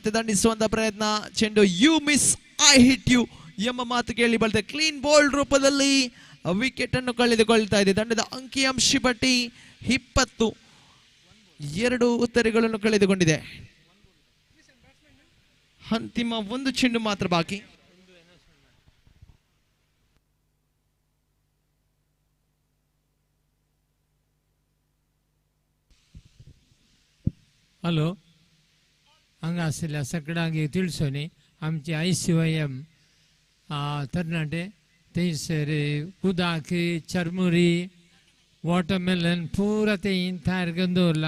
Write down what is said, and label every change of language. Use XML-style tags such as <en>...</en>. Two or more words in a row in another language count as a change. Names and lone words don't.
<kn>ಮತ್ತೆ ದಂಡಿಸುವಂತ ಪ್ರಯತ್ನ, ಚೆಂಡು</kn> <en>you miss I hit you</en> <kn>ಎಂಬ ಮಾತು ಕೇಳಿ ಬರ್ತದೆ.</kn> <en>clean bowled</en> <kn>ರೂಪದಲ್ಲಿ ವಿಕೆಟ್ ಅನ್ನು ಕಳೆದುಕೊಳ್ತಾ ಇದೆ. ತಂಡದ ಅಂಕಿಅಂಶ ಪಟ್ಟಿ 20, 2 ಉತ್ತರಗಳನ್ನು ಕಳೆದುಕೊಂಡಿದೆ. ಅಂತಿಮ 1 ಚೆಂಡು ಮಾತ್ರ ಬಾಕಿ.</kn> <kok>हॅलो, हांगा आशिल्ल्या सगळ्यांक तिळसोनी आमची ICYM तरणाटे थंयसर उदक, चरमुरी, वॉटरमेलन पुरा ते तयार करून दवरला.</kok>